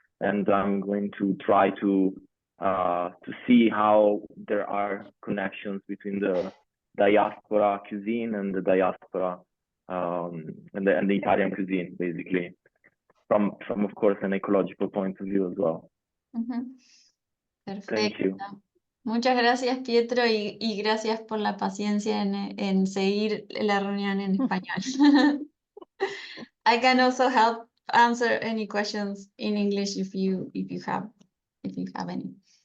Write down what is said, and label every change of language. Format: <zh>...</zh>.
<en>And I'm going to try to see how there are connections between the diaspora cuisine and the diaspora and the Italian cuisine, basically, from of course an ecological point of view as well. Ujú. Thank</en> <es>Perfecto.</es> <en>you.</en> <es>Muchas gracias, Pietro, y gracias por la paciencia en seguir la reunión en español.</es> <en>I can also help answer any questions in English if you have any.</en>